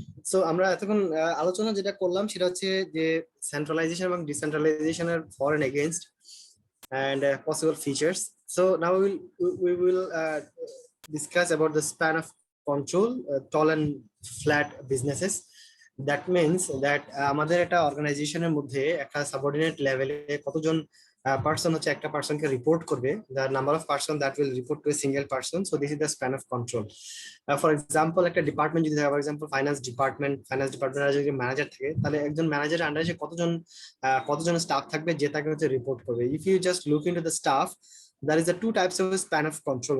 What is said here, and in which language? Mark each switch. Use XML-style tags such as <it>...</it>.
<bn>So আমরা এতক্ষণ আলোচনা যেটা করলাম সেটা হচ্ছে যে সেন্ট্রালাইজেশন এবং ডিসেন্ট্রালাইজেশনের for and against</bn> <en>and possible features. So now we will discuss about the span of control, tall and flat businesses. That means that</en> <bn>আমাদের একটা অর্গানাইজেশনের মধ্যে একটা সাবঅর্ডিনেট লেভেলে কতজন পার্সন হচ্ছে একটা পার্সনকে রিপোর্ট করবে,</bn> <en>the number of person that will report to a single person. So this is the span of control. For example,</en> <bn>একটা ডিপার্টমেন্ট যদি হয়, for example ফাইন্যান্স ডিপার্টমেন্টের যদি ম্যানেজার থাকে, তাহলে একজন ম্যানেজারের আন্ডারে কতজন স্টাফ থাকবে যে তাকে হচ্ছে রিপোর্ট করবে।</bn> <en>If you just look into the staff, there is a two types of span of control.</en>